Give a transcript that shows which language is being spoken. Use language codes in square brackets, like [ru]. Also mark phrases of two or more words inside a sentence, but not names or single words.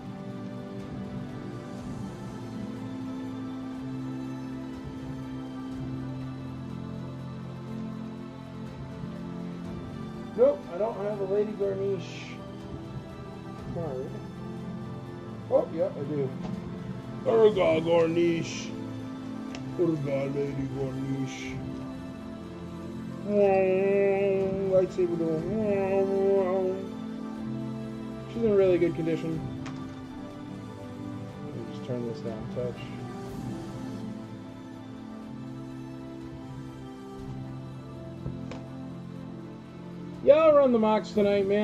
[en] Nope, I don't have a Lady Gornish card. Oh, yeah, I do. Urga Gornish. Urga Lady Gornish. Lightsaber doing. She's in really good condition. Let me just turn this down a touch. Yeah, I'll run the mocks tonight, man.